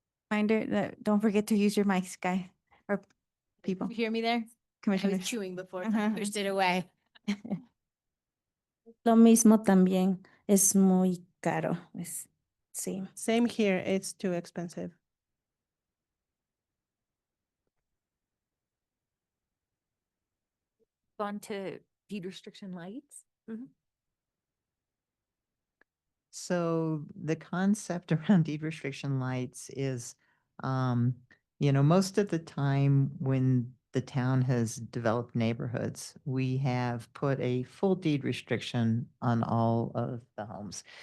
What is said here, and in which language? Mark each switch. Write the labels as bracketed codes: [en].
[en] Reminder that don't forget to use your mics, guy, or people, You hear me there? I commissioners. was chewing before, I pushed it away. [es] Lo mismo también, es muy caro. Sí. [en] Same here, it's too expensive. Gone to deed restriction lights. So the concept around deed restriction lights is, most of the time when the town has developed neighborhoods, we have put a full deed restriction on all of the homes.